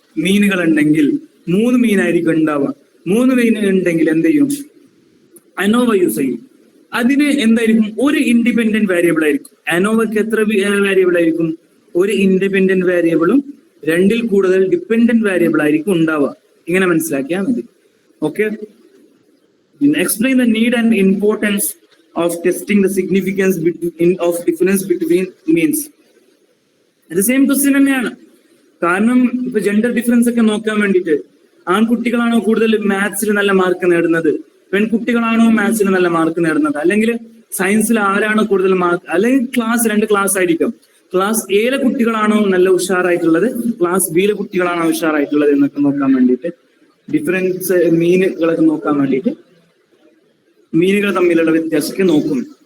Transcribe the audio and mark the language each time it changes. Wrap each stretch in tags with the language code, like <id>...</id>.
<ml>മീനുകൾ ഉണ്ടെങ്കിൽ 3 മീനായിരിക്കും ഉണ്ടാവുക. 3 മീൻ ഉണ്ടെങ്കിൽ എന്ത് ചെയ്യും? അനോവ യൂസ് ചെയ്യും. അതിന് എന്തായിരിക്കും? ഒരു ഇൻഡിപെൻഡന്റ് വേരിയബിൾ ആയിരിക്കും. അനോവയ്ക്ക് എത്ര വേരിയബിൾ ആയിരിക്കും? ഒരു ഇൻഡിപെൻഡന്റ് വേരിയബിളും 2 കൂടുതൽ ഡിപെൻഡന്റ് വേരിയബിൾ ആയിരിക്കും ഉണ്ടാവുക. ഇങ്ങനെ മനസ്സിലാക്കിയാൽ മതി. Okay.</ml> <en>Explain the need and importance of testing the significance of difference between means.</en> <ml>അത് സെയിം ക്വസ്റ്റ്യൻ തന്നെയാണ്. കാരണം ഇപ്പൊ ജെൻഡർ ഡിഫറൻസ് ഒക്കെ നോക്കാൻ വേണ്ടിയിട്ട് ആൺകുട്ടികളാണോ കൂടുതൽ മാത്സിൽ നല്ല മാർക്ക് നേടുന്നത്, പെൺകുട്ടികളാണോ മാത്സിൽ നല്ല മാർക്ക് നേടുന്നത്, അല്ലെങ്കിൽ സയൻസിൽ ആരാണോ കൂടുതൽ മാർക്ക്, അല്ലെങ്കിൽ 2 ക്ലാസ് ആയിരിക്കും. ക്ലാസ് എയിലെ കുട്ടികളാണോ നല്ല ഉഷാറായിട്ടുള്ളത്, ക്ലാസ് ബിയിലെ കുട്ടികളാണോ ഉഷാറായിട്ടുള്ളത് എന്നൊക്കെ നോക്കാൻ വേണ്ടിയിട്ട്, ഡിഫറൻസ് മീനുകളൊക്കെ നോക്കാൻ വേണ്ടിയിട്ട് മീനുകൾ തമ്മിലുള്ള വ്യത്യാസമൊക്കെ നോക്കും.</ml>